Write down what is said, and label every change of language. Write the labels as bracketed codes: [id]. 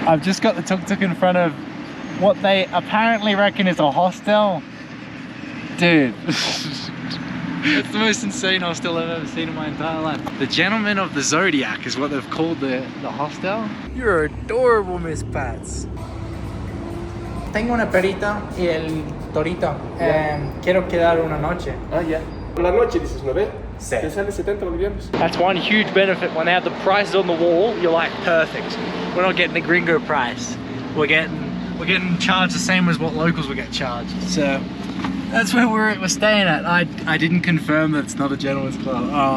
[es] I've just got the tuk-tuk in front of what they apparently reckon is a hostel. Dude, it's the most insane hostel I've ever seen in my entire life. The Gentleman of the Zodiac is what they've called the hostel. You're adorable, Miss Pats. Tengo una perita y el torito. Quiero quedar una noche. Ah, ya. La noche dices, ¿no ve? Sí. Te sale 70 bolivianos. [en] That's one huge benefit. When they have the prices on the wall, you're like, perfect. We're not getting the gringo price. We're getting charged the same as what locals would get charged. So that's where we're staying at. I didn't confirm that it's not a gentleman's club.